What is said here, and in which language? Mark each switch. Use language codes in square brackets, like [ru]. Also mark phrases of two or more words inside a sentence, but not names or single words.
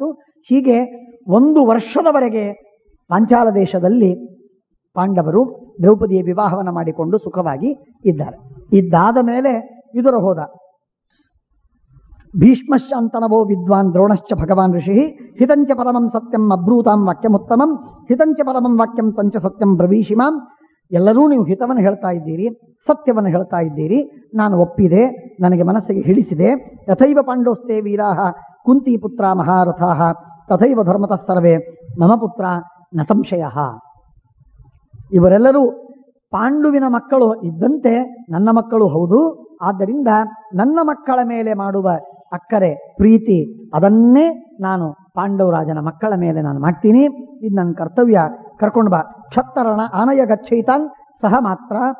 [kn] ಹೀಗೆ 1 ವರ್ಷದವರೆಗೆ ಪಾಂಚಾಲ ದೇಶದಲ್ಲಿ ಪಾಂಡವರು ದ್ರೌಪದಿಯ ವಿವಾಹವನ್ನು ಮಾಡಿಕೊಂಡು ಸುಖವಾಗಿ ಇದ್ದಾರೆ. ಇದ್ದಾದ ಮೇಲೆ ವಿದುರ ಹೋದ. [sa] ಭೀಷ್ಮಶ್ಚ ಅಂತನವೋ ವಿದ್ವಾನ್ ದ್ರೋಣಶ್ಚ ಭಗವಾನ್ ಋಷಿ ಹಿತಂಚ ಪರಮಂ ಸತ್ಯಂ ಅಬ್ರೂತಾಂ ವಾಕ್ಯಮುತ್ತಮಂ ಹಿತಂಚ ಪರಮಂ ವಾಕ್ಯಂ ತಂಚ ಸತ್ಯಂ ಬ್ರವೀಷಿಮಾಂ. [kn] ಎಲ್ಲರೂ ನೀವು ಹಿತವನ್ನು ಹೇಳ್ತಾ ಇದ್ದೀರಿ, ಸತ್ಯವನ್ನು ಹೇಳ್ತಾ ಇದ್ದೀರಿ, ನಾನು ಒಪ್ಪಿದೆ, ನನಗೆ ಮನಸ್ಸಿಗೆ ಹಿಡಿಸಿದೆ. [sa] ತಥೈವ ಪಾಂಡೋಸ್ತೆ ವೀರಾಹ ಕುಂತಿ ಪುತ್ರ ಮಹಾರಥಾಹ ತಥೈವ ಧರ್ಮತಃ ಸರ್ವೇ ಮಮ ಪುತ್ರ ನ ಸಂಶಯ. [kn] ಇವರೆಲ್ಲರೂ ಪಾಂಡುವಿನ ಮಕ್ಕಳು ಇದ್ದಂತೆ ನನ್ನ ಮಕ್ಕಳು ಹೌದು. ಆದ್ದರಿಂದ ನನ್ನ ಮಕ್ಕಳ ಮೇಲೆ ಮಾಡುವ ಅಕ್ಕರೆ, ಪ್ರೀತಿ, ಅದನ್ನೇ ನಾನು ಪಾಂಡವರಾಜನ ಮಕ್ಕಳ ಮೇಲೆ ನಾನು ಮಾಡ್ತೀನಿ. ಇದು ನನ್ನ ಕರ್ತವ್ಯ. ಕರ್ಕೊಂಡು ಬಾ. [sa] ಕ್ಷತ್ತರಣ ಆನಯ ಗಚ್ಚೈತಾನ್ ಸಹ ಮಾತ್ರ.